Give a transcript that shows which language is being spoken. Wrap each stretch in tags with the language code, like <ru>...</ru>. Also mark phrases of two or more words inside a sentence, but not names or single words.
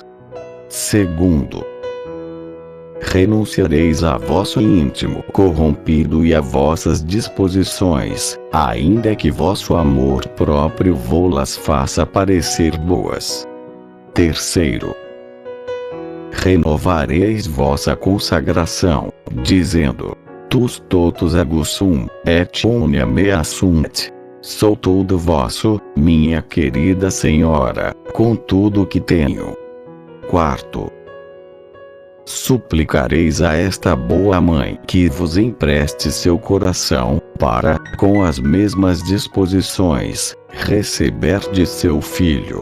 <pt>Segundo, renunciareis a vosso íntimo corrompido e a vossas disposições, ainda que vosso amor próprio vô-las faça parecer boas. Terceiro, renovareis vossa consagração, dizendo:</pt> <la>Tus totus ego sum, et omnia mea sunt.</la> <pt>Sou todo vosso, minha querida Senhora, com tudo que tenho. Quarto, suplicareis a esta boa mãe que vos empreste seu coração, para, com as mesmas disposições, receber de seu filho.</pt>